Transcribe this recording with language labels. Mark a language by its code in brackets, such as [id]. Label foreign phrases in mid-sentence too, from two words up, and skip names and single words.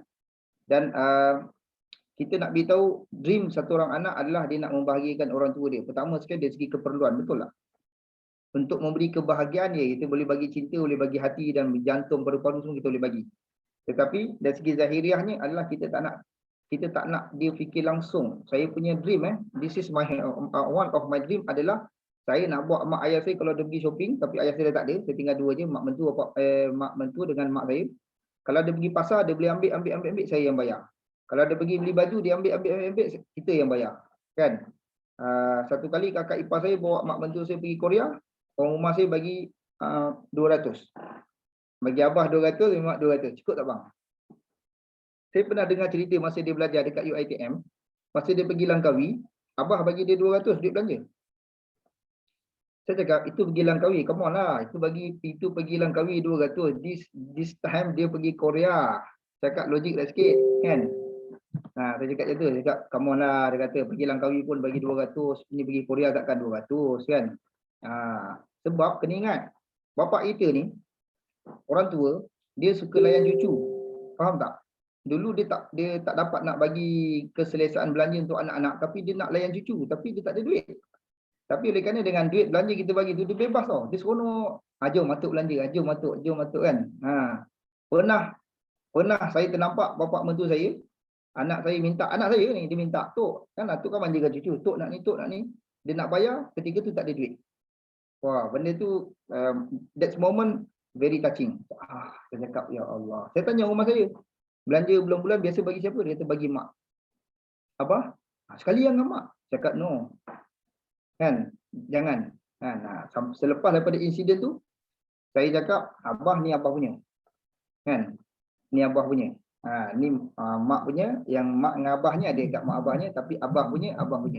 [ms] Dan kita nak beritahu dream satu orang anak adalah dia nak membahagiakan orang tua dia. Pertama sekali dari segi keperluan, betul tak? Untuk memberi kebahagiaan dia, kita boleh bagi cinta, boleh bagi hati dan jantung, paru-paru semua kita boleh bagi. Tetapi dari segi zahiriahnya adalah kita tak nak dia fikir langsung. Saya punya dream [en] this is my one of my dream [ms] adalah saya nak buat mak ayah saya kalau dia pergi shopping, tapi ayah saya dah tak ada, saya tinggal dua je, mak mentua dengan mak saya. Kalau dia pergi pasar, dia boleh ambil, saya yang bayar. Kalau dia pergi beli baju, dia ambil, kita yang bayar. Kan? Satu kali kakak ipar saya bawa mak mentua saya pergi Korea, orang rumah saya bagi 200. Bagi abah 200, mak 200. Cukup tak bang? Saya pernah dengar cerita masa dia belajar dekat UiTM, masa dia pergi Langkawi, abah bagi dia 200 duit belanja. Saya cakap, itu pergi Langkawi, [en] come on lah. [ms] Itu pergi Langkawi 200. [en] This time [ms] dia pergi Korea. Cakap logik lah sikit, kan? Saya cakap macam tu, saya cakap, [en] come on lah. [ms] Dia kata, pergi Langkawi pun bagi 200. Ini pergi Korea takkan 200, kan? Sebab kena ingat, bapak kita ni, orang tua, dia suka layan cucu. Faham tak? Dulu dia tak dapat nak bagi keselesaan belanja untuk anak-anak, tapi dia nak layan cucu, tapi dia tak ada duit. Tapi oleh kerana dengan duit belanja kita bagi tu, dia bebas tau. Dia seronok. Jom matuk belanja, jom matuk kan. Pernah saya ternampak bapak mentua saya, anak saya ni, dia minta, Tok, kan Tok kan manjakan cucu, Tok nak ni. Dia nak bayar, ketika tu tak ada duit. Wah, benda tu, [en] that moment, very touching. [ms] Saya cakap, ya Allah. Saya tanya rumah saya, belanja bulan-bulan biasa bagi siapa? Dia kata bagi mak. Apa? Sekali yang dengan mak. Saya cakap, no. Kan, jangan. Selepas daripada insiden tu, saya cakap, abah ni abah punya, kan, ni abah punya, ni mak punya, yang mak dengan abah ni ada kat mak abahnya, tapi abah punya abah punya.